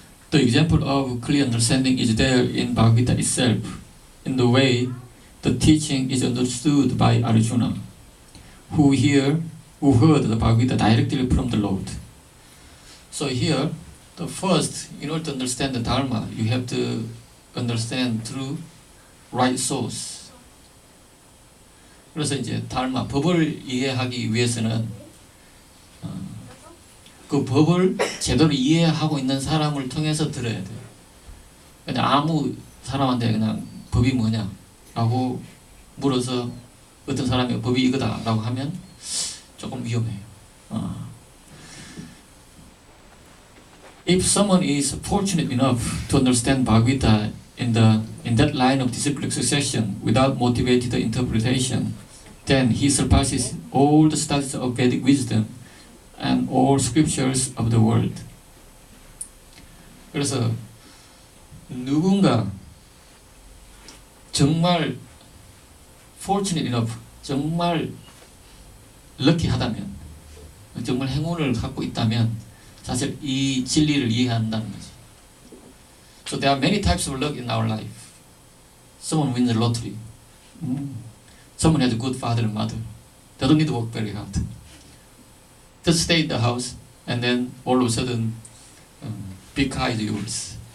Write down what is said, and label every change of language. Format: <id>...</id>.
<en>The example of clear understanding is there in Bhagavad Gita itself, in the way the teaching is understood by Arjuna, who heard the Bhagavad Gita directly from the Lord. So here, the first, in order to understand the Dharma, you have to understand through right source.</en> <ko>그래서 이제 Dharma, 법을 이해하기 위해서는 그 법을 제대로 이해하고 있는 사람을 통해서 들어야 돼요. 그냥 아무 사람한테 그냥 법이 뭐냐 라고 물어서 어떤 사람이 법이 이거다 라고 하면 조금 위험해요.</ko> <en>If someone is fortunate enough to understand Bhagavad Gita in that line of disciplic succession without motivated interpretation, then he surpasses all the studies of Vedic wisdom and all scriptures of the world.</en> <ko>그래서 누군가 정말</ko> <en>fortunate enough,</en> <ko>정말 럭키하다면, 정말 행운을 갖고 있다면 사실 이 진리를 이해한다는 거지.</ko> <en>So there are many types of luck in our life. Someone wins the lottery. Someone has a good father and mother. They don't need to work very hard. Just stay in the house, and then all of a sudden, big car is yours.</en>